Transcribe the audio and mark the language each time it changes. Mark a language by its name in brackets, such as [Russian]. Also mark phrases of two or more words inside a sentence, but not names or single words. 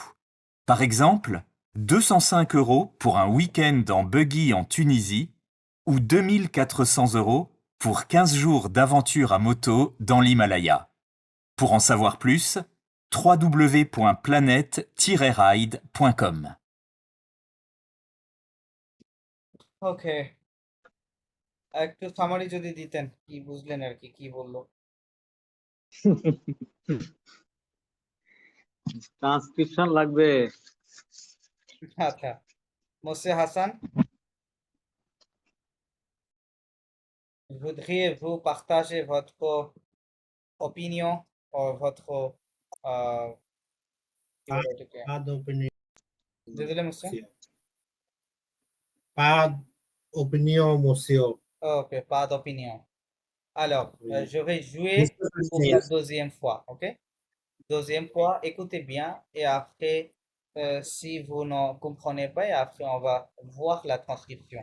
[French] Par exemple, 205 € pour un week-end en buggy en Tunisie ou 2400 € pour 15 jours d'aventure à moto dans l'Himalaya. Pour en savoir plus, www.planet-ride.com. [Bangla] ওকে, একটু সামারি যদি দিতেন, কি বুঝলেন আর কি, কি বললো? ট্রান্সক্রিপশন লাগবে। আচ্ছা, মোসে হাসান, [French] voudriez-vous partager votre opinion or votre [Bangla] কি বলে এটাকে? [French] Pas d'opinion, Désolé, monsieur. pas d'opinion, monsieur. Ok, pas d'opinion. Alors, Oui. je vais jouer pour Monsieur la Francis. deuxième fois, ok? Deuxième fois, écoutez bien et après, si vous ne comprenez pas, et après on va voir la transcription.